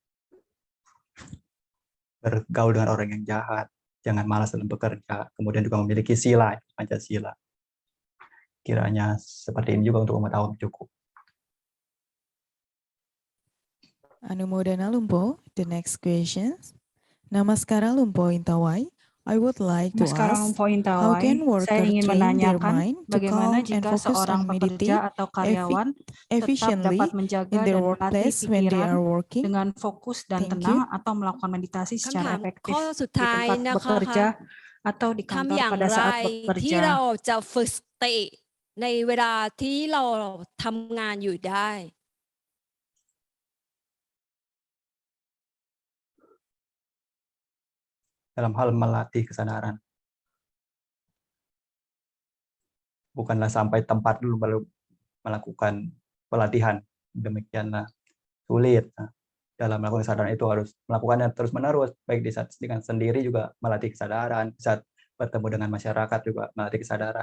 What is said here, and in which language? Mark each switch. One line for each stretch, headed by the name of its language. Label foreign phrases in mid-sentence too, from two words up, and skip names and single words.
Indonesian: bergaul dengan orang yang jahat, jangan malas dalam bekerja, kemudian juga memiliki sila, Pancasila. Kiranya seperti ini juga untuk umat awam cukup. Anumodana Lumpo,
English: the next questions. Namaskara Lumpo Intawai. I would like to
Indonesian: Namaskara
English: ask,
Indonesian: Lumpo
English: how can
Indonesian: Intawai,
English: worker
Indonesian: saya ingin
English: train their
Indonesian: menanyakan
English: mind to
Indonesian: bagaimana
English: calm and
Indonesian: jika
English: focus
Indonesian: seorang
English: on meditate
Indonesian: pekerja atau karyawan tetap
English: efficiently
Indonesian: dapat menjaga
English: in their
Indonesian: dan melatih
English: workplace when they
Indonesian: pikiran
English: are working?
Indonesian: dengan fokus dan
English: Thank
Indonesian: tenang
English: you.
Indonesian: atau melakukan meditasi
Thai: คำ
Indonesian: secara
Thai: ถาม
Indonesian: efektif
Thai: ข้อสุด
Indonesian: di
Thai: ท้าย
Indonesian: tempat
Thai: นะคะ
Indonesian: bekerja atau di
Thai: ทำ
Indonesian: kantor
Thai: อย่าง
Indonesian: pada
Thai: ไร
Indonesian: saat
Thai: ที่
Indonesian: bekerja.
Thai: เราจะฝึกสติในเวลาที่เราทำงานอยู่ได้
Indonesian: dalam hal melatih kesadaran. Bukanlah sampai tempat dulu baru melakukan pelatihan. Demikianlah sulit. Nah, dalam melakukan kesadaran itu harus melakukannya terus-menerus, baik di saat dengan sendiri juga melatih kesadaran, saat bertemu dengan masyarakat juga melatih kesadaran.